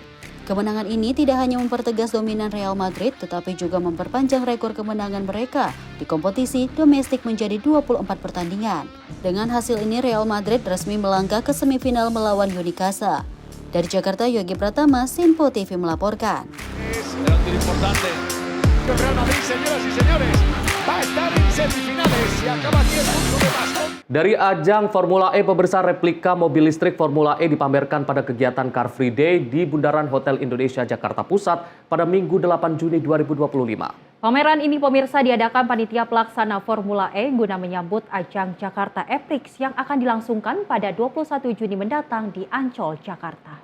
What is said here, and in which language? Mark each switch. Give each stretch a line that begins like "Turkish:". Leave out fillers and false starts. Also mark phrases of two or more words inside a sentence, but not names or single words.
Indonesian: Kemenangan ini tidak hanya mempertegas dominan Real Madrid, tetapi juga memperpanjang rekor kemenangan mereka di kompetisi domestik menjadi 24 pertandingan. Dengan hasil ini, Real Madrid resmi melangkah ke semifinal melawan Unicaja. Dari Jakarta, Yogi Pratama, Sinpo TV melaporkan.
Spanish: importante. El Real Madrid, señoras y señores, va a estar en semifinales y acaba 10 puntos de Baston.
Indonesian: Dari ajang Formula E, pemirsa, replika mobil listrik Formula E dipamerkan pada kegiatan Car Free Day di Bundaran Hotel Indonesia Jakarta Pusat pada Minggu 8 Juni 2025. Pameran ini pemirsa diadakan panitia pelaksana Formula E guna menyambut ajang Jakarta E-Prix yang akan dilangsungkan pada 21 Juni mendatang di Ancol, Jakarta.